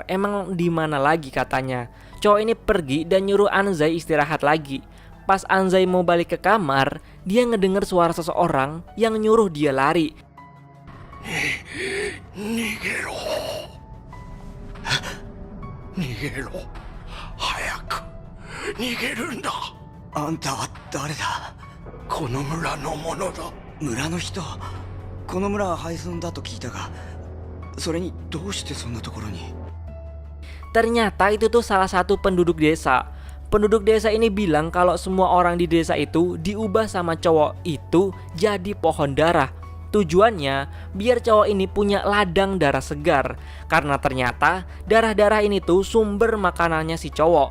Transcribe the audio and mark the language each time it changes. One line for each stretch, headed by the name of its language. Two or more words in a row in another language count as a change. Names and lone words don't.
Indonesian: Emang di mana lagi katanya. Cowok ini pergi dan nyuruh Anzai istirahat lagi. Pas Anzai mau balik ke kamar, dia ngedenger suara seseorang yang nyuruh dia lari.
Japanese: 逃げろ。逃げろ. 早く。逃げるんだ. あんたは誰だ？この村の者だ。村の人。この村は廃村だと聞いたが、それにどうしてそんなところに？
Indonesian: Ternyata itu tuh salah satu penduduk desa. Penduduk desa ini bilang kalau semua orang di desa itu diubah sama cowok itu jadi pohon darah. Tujuannya biar cowok ini punya ladang darah segar. Karena ternyata darah-darah ini tuh sumber makanannya si cowok.